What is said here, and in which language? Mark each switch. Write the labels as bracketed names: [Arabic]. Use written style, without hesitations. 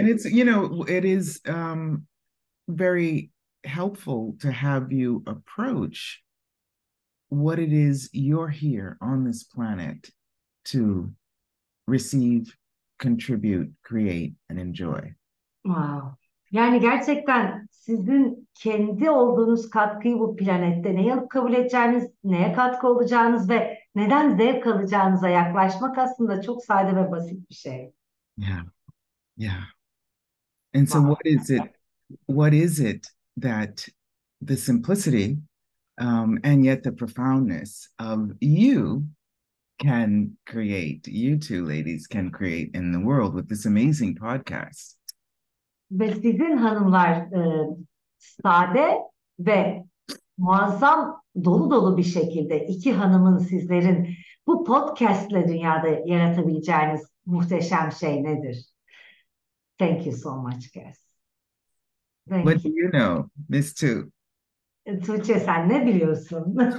[English] And it's, it is very helpful to have you approach what it is you're here on this planet to receive, contribute, create, and enjoy. Wow. [Turkish] Yani gerçekten sizin kendi olduğunuz katkıyı bu planette neye alıp kabul edeceğiniz, neye katkı olacağınız ve neden zevk alacağınıza yaklaşmak aslında çok sade ve basit bir şey. [English] Yeah. Yeah. And so Wow. what is it that the simplicity and yet the profoundness of you can create, you two ladies can create in the world with this amazing podcast? [Turkish] Ve sizin hanımlar sade ve muazzam dolu dolu bir şekilde iki hanımın sizlerin bu podcastle dünyada yaratabileceğiniz muhteşem şey nedir? [English] Thank you so much, Cass. What do you know, Miss Two? [Turkish] Tuğçe sen ne biliyorsun?